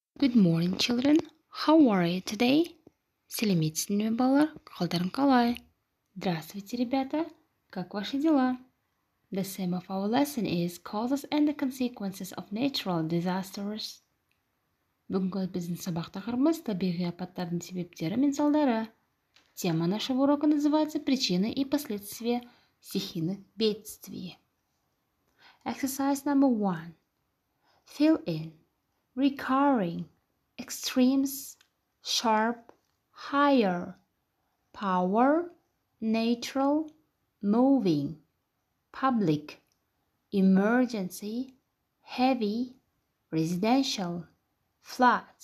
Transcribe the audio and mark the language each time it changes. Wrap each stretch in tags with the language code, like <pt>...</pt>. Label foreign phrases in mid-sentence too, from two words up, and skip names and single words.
<en>Good morning, children. How are you today?</en> <kk>Селимитсине балар, қалдарың қалай?</kk> <ru>Здравствуйте, ребята. Как ваши дела?</ru> <en>The theme of our lesson is causes and the consequences of natural disasters.</en> <kk>Бүгінгі біздің сабақ тақырыбымыз табиғи апаттардың себептері мен салдары.</kk> <ru>Тема нашего урока называется «Причины и последствия стихийных бедствий».</ru> <en>Exercise number 1. Fill in. Recurring, extremes, sharp, higher, power, natural, moving, public, emergency, heavy, residential, flood.</en>